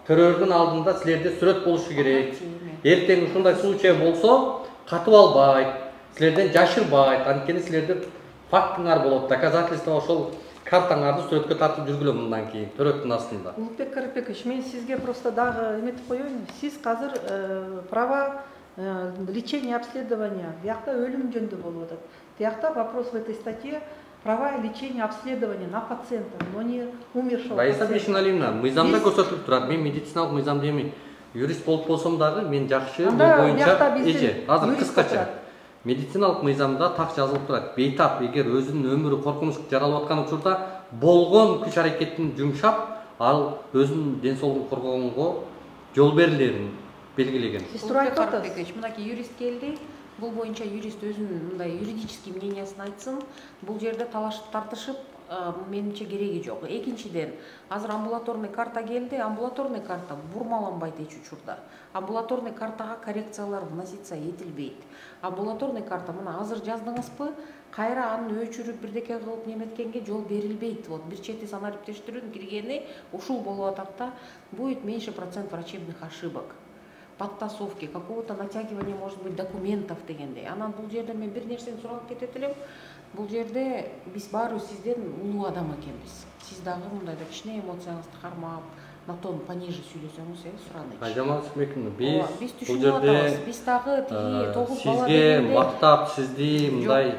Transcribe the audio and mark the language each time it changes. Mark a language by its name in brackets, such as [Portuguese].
[Kyrgyz] Төрөлгөн алдында силерде сүрөт болушу керек. Эртең ушундай случай болсо, катып албайт, силерден жашырбайт. Анткени силерде фактыңар болот, доказательство ошол картаңарды сүрөткө тартып жүргүлө мындан кийин төрөттүн астында. Улукбек Карапекович, мен сизге просто дагы эметип коеюн. Сиз азыр [Russian] права лечения, обследования, [Kyrgyz] биякта өлүм жөнүндө болуп атат. [Russian] Биякта вопрос в этой статье права лечения, обследования на пациента, но не умершего. [Kyrgyz] Раиса Бешеналиевна, мыйзамда көрсөтүлүп турат. Мен медициналык мыйзамды эми юрист болуп болсом дагы мен жакшы бул боюнча азыр кыскача медициналык мыйзамда так жазылып турат. Бейтап эгер өзүнүн өмүрү коркунучка жаралып аткан учурда болгон күч аракетин жумшап, ал өзүнүн ден соолугун коргогонго жол берилерин белгилеген. Мынакей юрист келди. Бул боюнча юрист өзүнүн мындай юридический мнениясын айтсын. Бул жерде талашып тартышып менимче кереги жок. Экинчиден, азыр амбулаторный карта келди. Амбулаторный карта бурмаланбайт эч учурда. Амбулаторный картага коррекциялар вноситься этилбейт. Амбулаторный карта мына азыр жаздыңызбы, кайра анын өчүрүп бирдеке кылып неметкенге жол берилбейт. Вот бир чети санариптештирүүнүн киргени ушул болуп атат да, [Russian] будет меньше процент врачебных ошибок. Подтасовки, какого-то натягивания, может быть, документов дегендей. [Kyrgyz] Анан бул жерде мен бир нерсени сурап кетет элем. Бул жерде биз баарыбыз сизден улуу адам экенбиз. Сиз дагы мындайда кичине эмоцияңызды кармап, [Russian] на тон пониже [Kyrgyz] сүйлөсөңүз, суранычы. Айжамал Смекина, биз түшүнүп атабыз. Биз дагы тиги 9 бала сизге мактап, сизди мындай